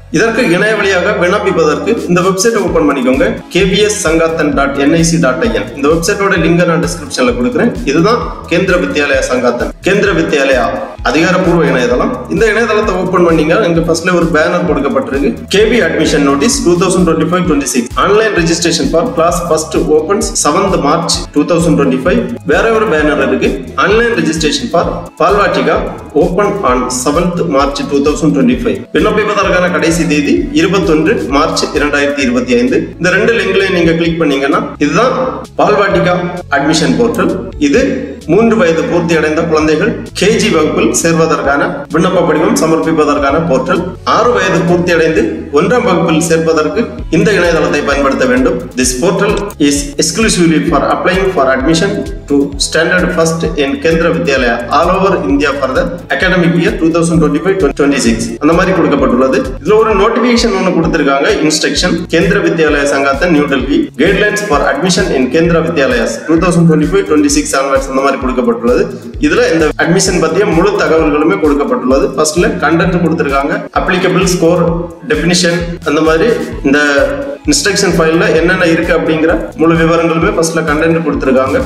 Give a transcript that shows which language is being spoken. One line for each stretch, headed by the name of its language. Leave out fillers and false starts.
Tamil: இதற்கு இணைய வழியாக விண்ணப்பிப்பதற்கு இந்த வெப்சைட்டை ஓபன் பண்ணிக்கோங்க. kbssangathan.nic.in. இந்த வெப்சைட்டோட லிங்க் நான் டிஸ்கிரிப்ஷன்ல கொடுக்கிறேன். இதுதான் கேந்திர வித்யாலயா சங்காத்தன், கேந்திர வித்யாலயா அதிகாரப்பூர்வ இணையதளம். இந்த இணையதளத்தை ஓபன் பண்ணீங்க, இங்க ஃபர்ஸ்ட்ல ஒரு பேனர் கொடுக்கப்பட்டிருக்கு.
English: KB admission notice 2025-26 online registration for class first opens 7th March 2025.
Tamil: வேற ஒரு பேனர் இருக்கு.
English: Online registration for Balvatika open on 7th March 2025.
Tamil: விண்ணப்பிப்பதற்கான கடைசி தேதி 21 மார்ச் 2025. இந்த ரெண்டு லிங்க்லையும் நீங்க கிளிக் பண்ணீங்கன்னா இதுதான் பால்வாடிகா அட்மிஷன் போர்ட்டல். இது 3 வயது பூர்த்தி அடைந்த குழந்தைகள் கேஜி வகுப்பில் சேர்வதற்கான விண்ணப்ப படிவம் சமர்ப்பிப்பதற்கான போர்ட்டல். 6 வயது பூர்த்தி அடைந்து 1ஆம் வகுப்பில் சேர்ப்பதற்கு இந்த இணையதளத்தை பயன்படுத்த வேண்டும்.
English: This portal is exclusively for applying for admission to standard first in Kendra Vidyalaya all over India for the academic year 2025-26.
Tamil: அந்த மாதிரி கொடுக்கப்பட்டுள்ளது. இதுல ஒரு நோட்டிபிகேஷன் ஒன்னு கொடுத்திருக்காங்க.
English: instruction Kendriya Vidyalaya Sangathan new Delhi guidelines for admission in Kendriya Vidyalayas 2025-26 onwards
Tamil: அந்த மாதிரி கொடுக்கப்பட்டுள்ளது. இதுல இந்த அட்மிஷன் பத்திய முழு தகவல்களுமே கொடுக்கப்பட்டுள்ளது. ஃபர்ஸ்ட்ல கண்டென்ட் கொடுத்திருக்காங்க, அப்ளிகபிள் ஸ்கோர், டெஃபினிஷன், அந்த மாதிரி இந்த இன்ஸ்ட்ரக்ஷன் ஃபைல்ல என்னென்ன இருக்கு அப்படிங்கிற முழு விவரங்களுமே ஃபர்ஸ்ட்ல கண்டென்ட் கொடுத்திருக்காங்க.